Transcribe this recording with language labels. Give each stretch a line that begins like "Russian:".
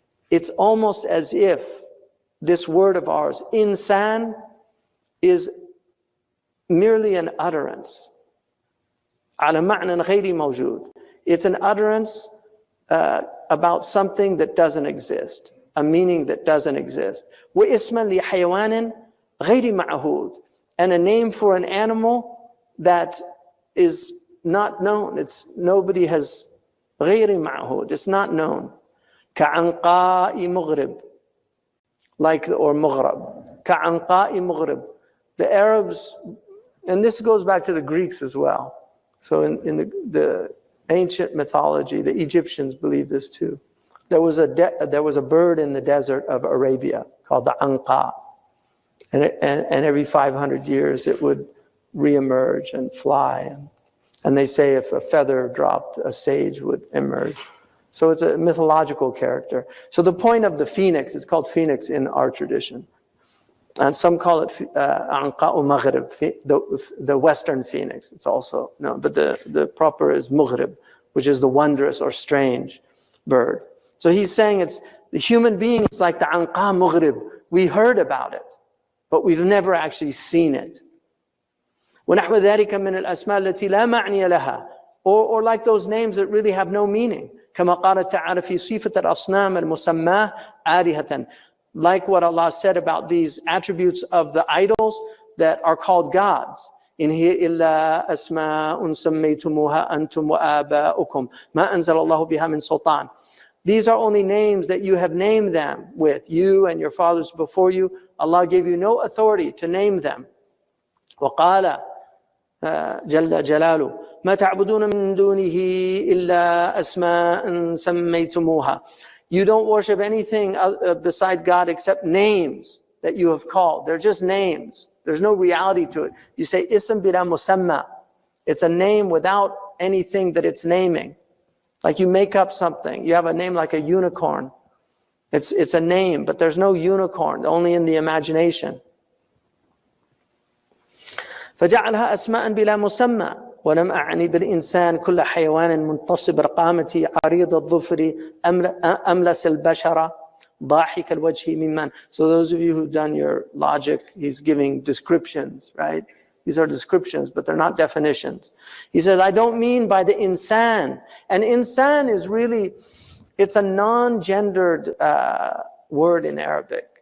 English: It's almost as if this word of ours, insan, is merely an utterance.
Arabic: على معنى غير موجود.
English: It's an utterance about something that doesn't exist, a meaning that doesn't exist.
Arabic: واسما لحيوان غير معهود,
English: and a name for an animal that is not known. It's nobody has
Arabic: غير معهود.
English: It's not known.
Arabic: كعنقاء مغرب,
English: like or
Arabic: مغرب. كعنقاء مغرب.
English: The Arabs, and this goes back to the Greeks as well. So in the ancient mythology, the Egyptians believed this too. There was a bird in the desert of Arabia called the anqa, and every 500 years it would reemerge and fly. And they say if a feather dropped, a sage would emerge. So it's a mythological character. So the point of the phoenix, it's called phoenix in our tradition. And some call it Anqa'u Maghrib, the western phoenix. It's also known, but the proper is Maghrib, which is the wondrous or strange bird. So he's saying it's the human being is like the Anqa Maghrib. We heard about it, but we've never actually seen it.
Arabic: ونحو ذلك من الأسماء التي لا معني لها,
English: or like those names that really have no meaning.
Arabic: كما قال تعالى في صفة الأصنام المسماة آلهة.
English: Like what Allah said about these attributes of the idols that are called gods.
Arabic: إن هي إلا أسماء سميتموها أنتم وآباؤكم ما أنزل الله بها من سلطان.
English: These are only names that you have named them with, you and your fathers before you. Allah gave you no authority to name them.
Arabic: وقال جل جلاله ما تعبدون من دونه إلا أسماء سميتموها.
English: You don't worship anything beside God except names that you have called. They're just names. There's no reality to it. You say ism bila musamma. It's a name without anything that it's naming. Like you make up something. You have a name like a unicorn. It's a name, but there's no unicorn, only in the imagination.
Arabic: فجعلها أسماء بلا مسمى ولم أعني بالإنسان كل حيوان منتصب رقامتي عريض الظفر أملس البشرة ضاحك الوجه ممن.
English: So those of you who've done your logic, he's giving descriptions, right? These are descriptions, but they're not definitions. He says, I don't mean by the insan. And insan is really, it's a non-gendered word in Arabic.